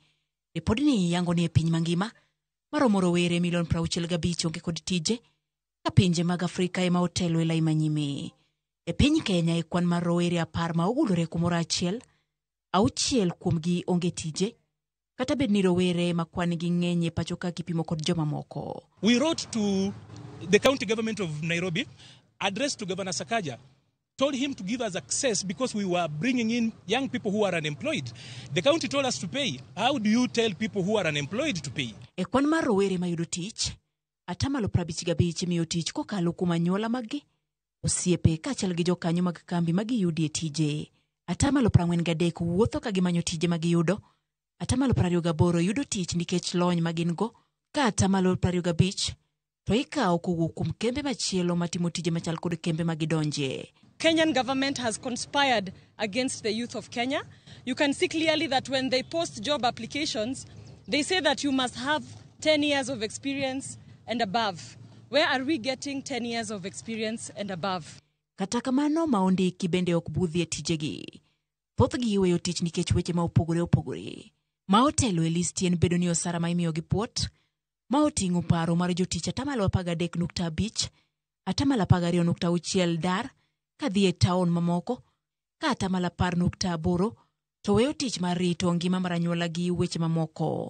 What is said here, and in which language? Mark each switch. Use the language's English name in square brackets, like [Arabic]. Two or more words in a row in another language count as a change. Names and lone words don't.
[Luo (Kenya and Tanzania)] Ripodni yango ni e piny mangima maromo rowere milion 65 onge kod tije ka pinje mag Afrika ema otelo e lai manyime. E piny Kenya e kwan mar rowere 10 ma ogulore kumoro achiel, 6 kuomgi onge tije kata bed ni rowere ma kwan gi ng'eny e pachoka kipimo kod joma moko. [English] We wrote to the county government of Nairobi, addressed to Governor Sakaja, told him to give us access because we were bringing in young people who are unemployed. The county told us to pay. How do you tell people who are unemployed to pay? [Luo (Kenya and Tanzania)] E kwan mar rowere mayudo tich, atamalo 55 miyo tich kokalo kuom anyuola maggi, osiepe kaachiel gi jokanyo mag kambi magiyudie tije. Atamalo 43 wuotho ka gimanyo tije magiyudo. Atamalo 28 yudo tich nikech lony magin go. Ka atamalo 25 to ikawo kowuok kuom kembe machielo matimo tije machal kod kembe magidonje. [English] Kenyan government has conspired against the youth of Kenya. You can see clearly that when they post job applications, they say that you must have 10 years of experience and above. Where are we getting 10 years of experience and above? [Luo (Kenya and Tanzania)] Kata kamano maondiki bende ok budhi e tijegi. Thothgi iweyo tich nikech weche ma opogore opogore. Ma otelo e listi en bedo ni osara ma imiyo gi puot, ma oting'o paro mar jotich atamalo 13.5, atamalo 12.6 dar, kadhi e taon mamoko, ka atamalo 10.8, to weyo tich mar rito ngima mar anyuola gi weche mamoko.